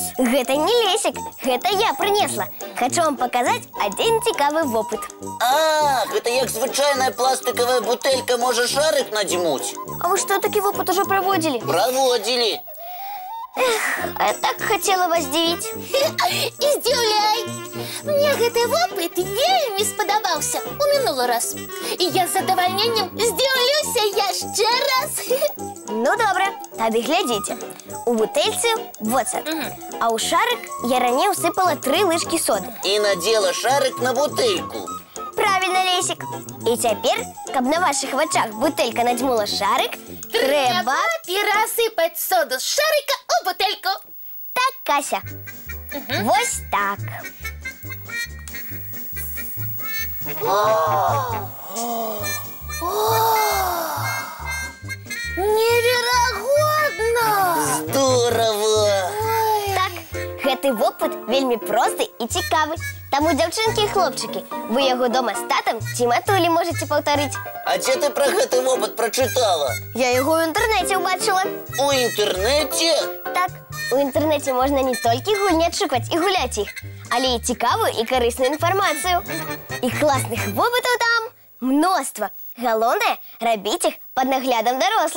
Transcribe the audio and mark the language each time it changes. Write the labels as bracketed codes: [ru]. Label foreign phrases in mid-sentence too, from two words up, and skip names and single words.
[be] Гэта не Лесик, гэта я прынесла. [ru] Хочу вам показать один [be] цікавы вопыт. А, гэта як звычайная пластиковая бутелька можа шарик надзьмуць. [ru] А вы что, такі вопыт уже проводили? Проводили. [be] А я так хотела вас здзівіць. Издзіўляй! Мне гэты вопыт вельмі спадабаўся у мінулы раз. І я з задавальненнем здзіўлюся яшчэ раз. Ну добра, тады глядзіце. У бутэльцы воцат, а ў шарик я раней усыпала 3 лыжкі соды. [ru] И надела шарик на бутыльку. Правильно, Лесик. И теперь, [be] каб на ваших вачах бутелька надзьмула шарик, трэба... перасыпаць соду з шарика у бутельку. Так, Кася. Вось так. Неверагодна! Здорово! Так, гэты вопыт вельмі просты і цікавы. Таму, дзяўчынкі і хлопчыкі, вы яго дома з татам ці матулі можаце паўтарыць. А дзе ты про гэты опыт прочитала? Я яго ў інтэрнэце ўбачыла. У інтэрнэце? Так, у інтэрнэце можна не толькі гульні адшукаць і гуляць іх, але і цікавую і карысную інфармацыю. І класных вопытаў там мноства. Галоўнае, рабіць іх пад наглядам дарослых.